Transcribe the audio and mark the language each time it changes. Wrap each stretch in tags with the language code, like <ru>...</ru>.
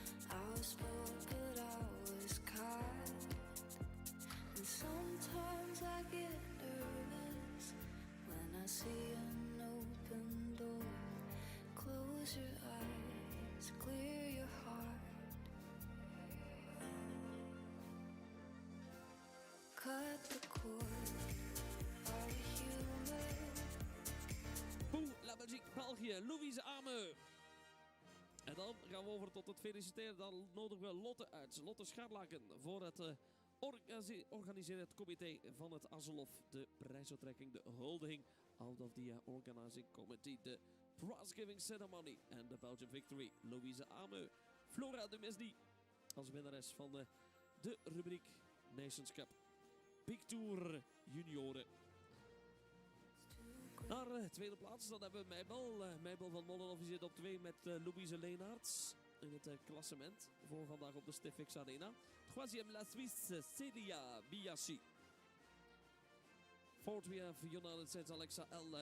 <en>I was bold but I was kind, and sometimes I get nervous when I see an open door. Close your eyes, clear your heart. Cut the cord, are we human? Boe, La Belgique, België, Louise Ameu.</en> <nl>En dan gaan we over tot het feliciteren. Dan nodigen we Lotte uit. Lotte Scharlaken voor het organiseren het comité van het Azelhof. De prijsuitreiking, de huldiging</nl> <en>out of the organizing committee.</en> <nl>De</nl> <en>prize-giving ceremony</en> <nl>en de</nl> <en>Belgian victory.</en> <nl>Louise Ameu, Flora Dumesny als winnares van de rubriek Nations Cup Big Tour Junioren. Naar mannen, tweede plaats. Dan hebben we Meibel van Molenhof die zit op 2 met Louise Leenaerts in het klassement voor vandaag op de Stifix Arena.</nl> <fr>Troisième la Suisse, Celia Biachi.</fr> <en>Fourth we have United States Alexa L.</en>